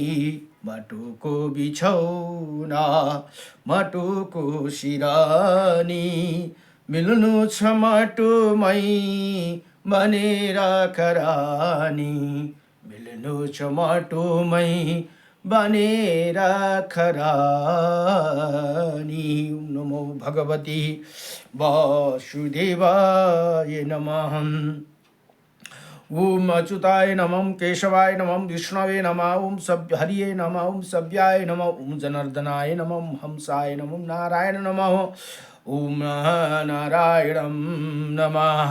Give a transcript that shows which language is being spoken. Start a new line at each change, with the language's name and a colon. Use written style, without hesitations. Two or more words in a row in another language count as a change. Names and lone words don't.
Nepali: माटोको बिछौना माटोको सिरानी, मिल्नु छ माटोमै बनेर खरानी। मिल्नु छ माटोमै बनेर खरानी।
Sanskrit: नमो भगवते वासुदेवाय नमः। ओम अच्युताय नमः, केशवाय नमः, विष्णवे नमः, ओम हरिये नमः, ओम सव्याय नमः, ओम जनार्दनाय नमः, हंसाय नमः, नारायण नमः, ओम नारायणं नमः।